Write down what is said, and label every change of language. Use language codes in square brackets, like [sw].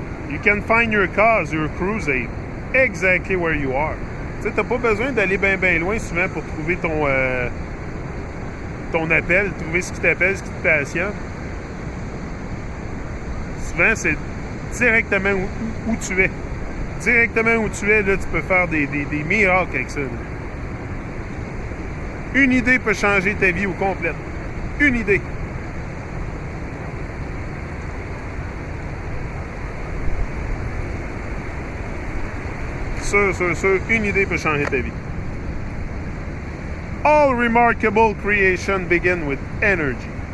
[en] You can find your cause, your crusade, exactly where you are. [fr] Tu sais, t'as pas besoin d'aller bien loin souvent pour trouver ton appel, trouver ce qui t'appelle, ce qui te passionne. Souvent, c'est directement où tu es. Directement où tu es, là, tu peux faire des miracles avec ça. Là. Une idée peut changer ta vie au complet. Une idée. Sûr, une idée peut changer ta vie. [en] All remarkable creation begin with energy.